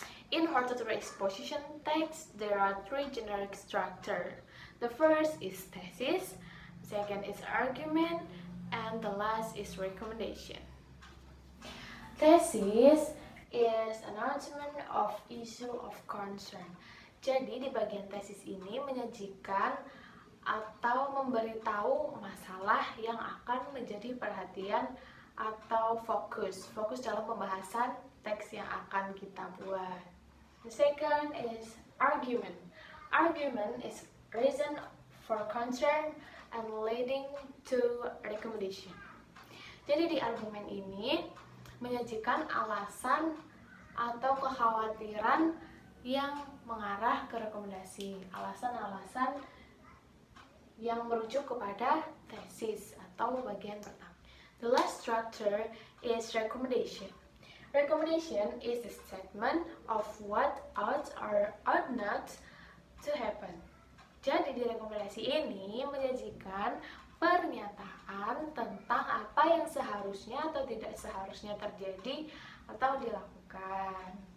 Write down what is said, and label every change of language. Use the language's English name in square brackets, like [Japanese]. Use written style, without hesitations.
[English] In hortatory exposition text, there are three generic structure. The first is thesis, second is argument, and the last is recommendation. Thesis is announcement of issue of concern. [Indonesian] Jadi di bagian tesis ini menyajikan atau memberitahu masalah yang akan menjadi perhatian atau fokus dalam pembahasan teks yang akan kita buat. [English] The second is argument. Argument is reason for concern and leading to recommendation. [Indonesian] Jadi di argumen ini menyajikan alasan atau kekhawatiran yang mengarah ke rekomendasi, alasan-alasan yang merujuk kepada tesis atau bagian pertama. [English] The last structure is recommendation. Recommendation is a statement of what ought or ought not to happen. [Indonesian] Jadi di rekomendasi ini menyajikan pernyataan tentang apa yang seharusnya atau tidak seharusnya terjadi atau dilakukan.